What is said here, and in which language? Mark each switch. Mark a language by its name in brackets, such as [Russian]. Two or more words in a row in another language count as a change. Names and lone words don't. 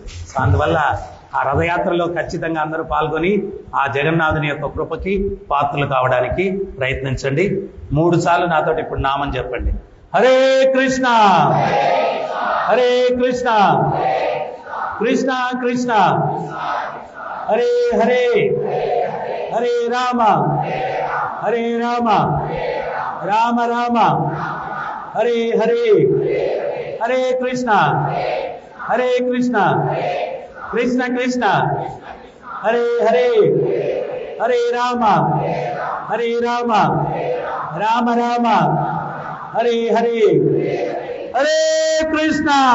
[Telugu] సో అందువల్ల ఆ రథయాత్రలో ఖచ్చితంగా అందరూ పాల్గొని ఆ జగన్నాథుని యొక్క కృపకి పాత్రలు కావడానికి ప్రయత్నించండి. 3 సార్లు నాతోటి ఇప్పుడు నామం చెప్పండి. [Sanskrit] హరే కృష్ణ హరే కృష్ణ కృష్ణ కృష్ణ హరే హరే హరే రామ హరే రామ రామ రామ హరే హరే హరే కృష్ణ హరే కృష్ణ కృష్ణ కృష్ణ హరే హరే హరే రామ హరే రామ రామ రామ హరే హరే హరే కృష్ణ